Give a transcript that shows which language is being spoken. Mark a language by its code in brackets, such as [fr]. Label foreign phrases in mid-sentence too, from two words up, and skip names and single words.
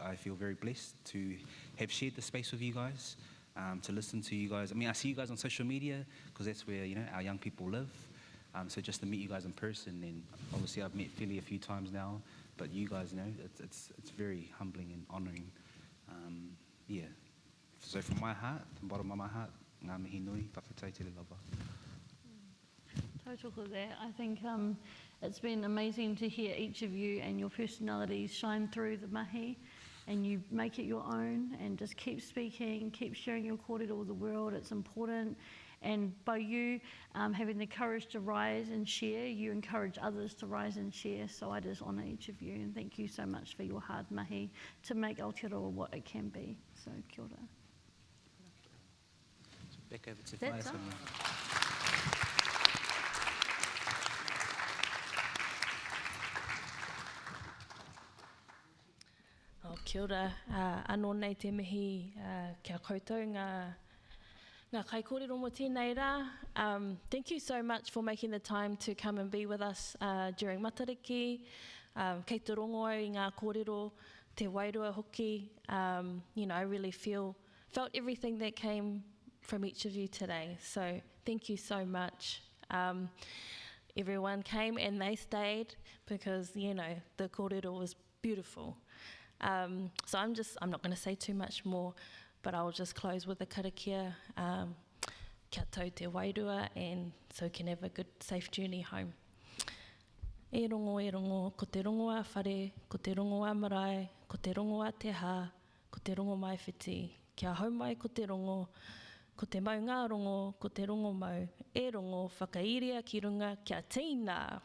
[en] I feel very blessed to have shared the space with you guys, to listen to you guys. I mean, I see you guys on social media because that's where, our young people live. So just to meet you guys in person, and obviously I've met Philly a few times now, but you guys, it's very humbling and honouring. So from my heart, from the bottom of my heart, [mi] ngā mihi nui, whakatau te lava. [en] Tautoko there. I think it's been amazing to hear each of you and your personalities shine through the mahi, and you make it your own, and just keep speaking, keep sharing your kōrero with the world. It's important. And by you having the courage to rise and share, you encourage others to rise and share. So I just honour each of you, and thank you so much for your hard mahi to make Aotearoa what it can be. So [mi] kia ora. [en] Back over to That's [mi] Whaia. Kia ora, anō nei te mihi kia koutou ngā kai kōrero mo tēnei rā. [en] Thank you so much for making the time to come and be with us during Matariki. [mi] Kei te rongo au I ngā kōrero, te wairua hoki. [en] I really felt everything that came from each of you today. So thank you so much. Everyone came and they stayed because, the kōrero was beautiful. So I'm not going to say too much more, but I'll just close with a karakia. [mi] kia tau te wairua, [en] and so we can have a good, safe journey home. [mi] E rongo, ko te rongo a whare, ko te rongo a marae, ko te rongo a te hā, ko te rongo mai whiti. Kia hau mai ko te rongo, ko te mau ngā rongo, ko te rongo mau. E rongo, whakairia ki runga, kia tīna.